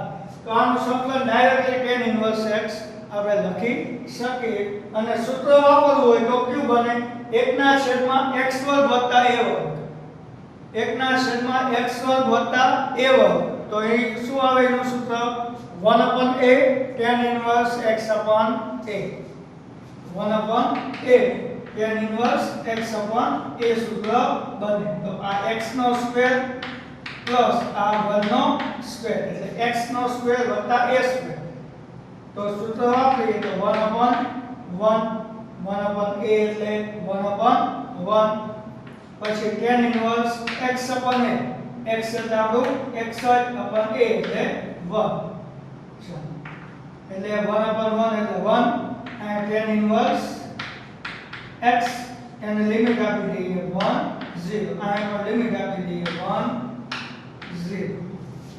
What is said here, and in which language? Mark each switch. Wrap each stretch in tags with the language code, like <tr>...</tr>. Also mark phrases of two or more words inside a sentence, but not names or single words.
<gu>તો આનું સંકલન ડાયરેક્ટલી</gu> <en>tan inverse</en> <gu>x આપણે લખી શકીએ અને સૂત્ર વાપરવું હોય તો કયું બને 1 ના છેદમાં x વર્ગ વત્તા a વર્ગ, 1 ના છેદમાં x વર્ગ વત્તા a વર્ગ તો એ શું આવે એનું સૂત્ર 1</gu> <en>upon a tan inverse x upon a,</en> <gu>1</gu> <en>upon a tan inverse x upon a</en> <gu>સૂત્ર બને। તો આ x નો</gu> <en>square plus</en> <gu>આ 1 નો સ્ક્વેર એટલે x નો સ્ક્વેર વત્તા a સ્ક્વેર તો સૂત્ર વાપરીએ તો 1</gu> <en>upon 1 upon a</en> <gu>એટલે 1 upon 1 પછી</gu> <en>tan inverse x upon a,</en> <gu>x એટલે આપણું</gu> <en>x upon a</en> <gu>એટલે 1 એટલે 1 upon 1 એટલે 1 અને</gu> <en>tan inverse x</en> <gu>એને લિમિટ આપી દઈએ 1 0 આ એનો લિમિટ આપી દઈએ 1 0, બરાબર।</gu>